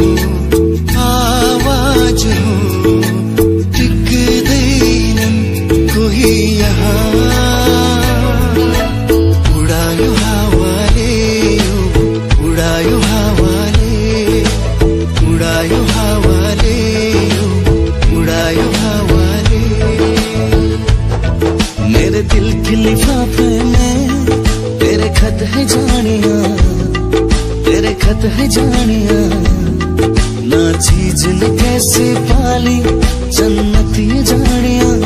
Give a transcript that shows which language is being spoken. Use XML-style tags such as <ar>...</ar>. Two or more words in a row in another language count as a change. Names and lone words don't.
<ne>आवाज हो टिक्दैनन् कोही यहाँ उडायो हावाले उडायो हावाले उडायो हावाले उडायो हावाले</ne> <hi>मेरे दिल के लिफाफे में तेरे खत है जानिया तेरे खत है जानिया ना चीज ने कैसे पाली जन्नत ये जानिया</hi>